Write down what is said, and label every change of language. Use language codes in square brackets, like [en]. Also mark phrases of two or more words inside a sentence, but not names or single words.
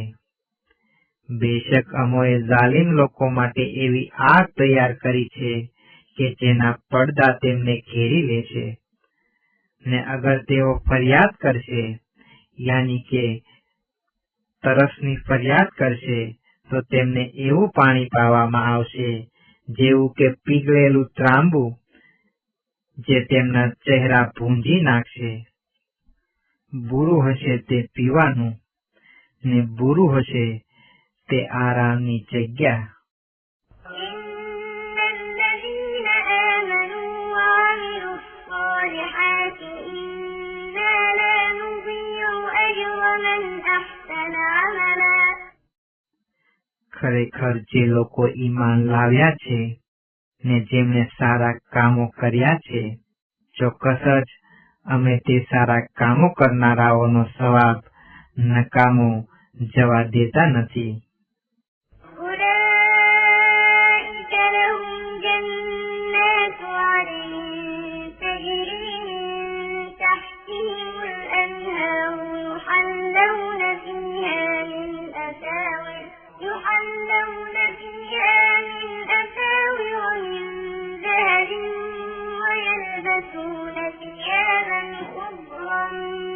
[gu] બેશક અમોએ ઝાલિમ લોકો માટે એવી આગ તૈયાર કરી છે કે જેના પડદા તેમને ઘેરી લેશે ને અગર તેઓ ફરિયાદ કરશે યાની કે તરસની ફરિયાદ કરશે તો તેમને એવું પાણી પાવામાં આવશે જેવું કે પીગળેલું ત્રાંબુ જે તેમના ચહેરા ભૂંજી નાખશે. બુરું હશે તે પીવાનું ને બુરું હશે તે આરામની જગ્યા. [ar] إن الذين آمنوا وعملوا الصالحات إنا لا نضيع أجر من أحسن عملا. [gu] ખરેખર જે લોકો ઈમાન લાવ્યા છે ને જેમણે સારા કામો કર્યા છે, ચોક્કસ જ અમે તે સારા કામો કરનારાઓનો સવાબ નકામો જવા દેતા નથી. [ar] أولئك لهم جنات عدن تجري من تحتهم الأنهار يحلون فيها من أساور من ذهب ويلبسون ثيابا خضرا من